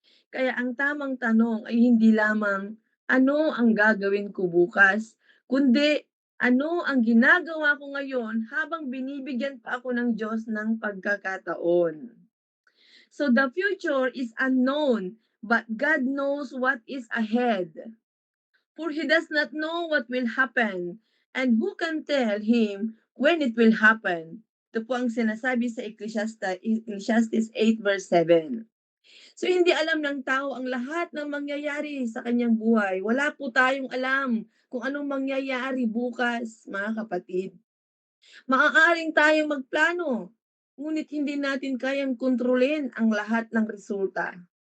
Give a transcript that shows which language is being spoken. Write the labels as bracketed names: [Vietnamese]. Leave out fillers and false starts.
[Filipino] Kaya ang tamang tanong ay hindi lamang ano ang gagawin ko bukas, kundi ano ang ginagawa ko ngayon habang binibigyan pa ako ng Diyos ng pagkakataon. [English] So the future is unknown, but God knows what is ahead. For He does not know what will happen, and who can tell Him when it will happen? [Filipino] Ito po ang sinasabi sa Ecclesiastes 8 verse 7. So hindi alam ng tao ang lahat ng mangyayari sa kanyang buhay. Wala po tayong alam kung anong mangyayari bukas, mga kapatid. Maaaring tayong magplano, ngunit hindi natin kayang kontrolin ang lahat ng resulta.